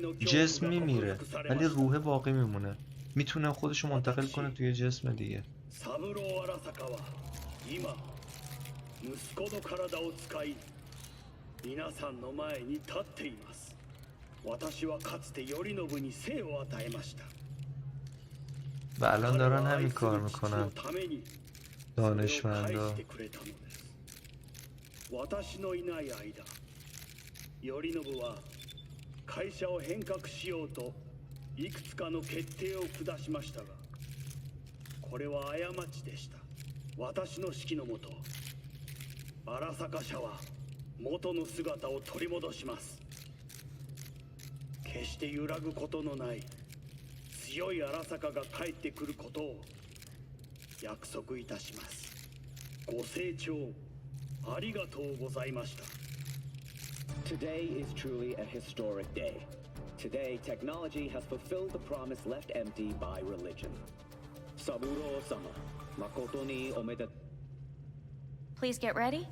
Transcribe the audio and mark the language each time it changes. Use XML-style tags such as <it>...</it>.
<fa>جسم میمیره ولی روح واقعی میمونه میتونه خودشو منتقل کنه توی جسم دیگه و الان دارن همین کار میکنن دانشمندا</fa> <ja>私のいない間、頼信は会社を変革しようといくつかの決定を下しましたが、これは過ちでした。私の指揮のもと、荒坂社は元の姿を取り戻します。決して揺らぐことのない強い荒坂が帰ってくることを約束いたします。ご清聴</ja> <en>Today is truly a historic day. Today, technology has fulfilled the promise left empty by religion.</en> <ja>Saburo-sama, makoto ni omedetou.</ja> <en>Please get ready.</en>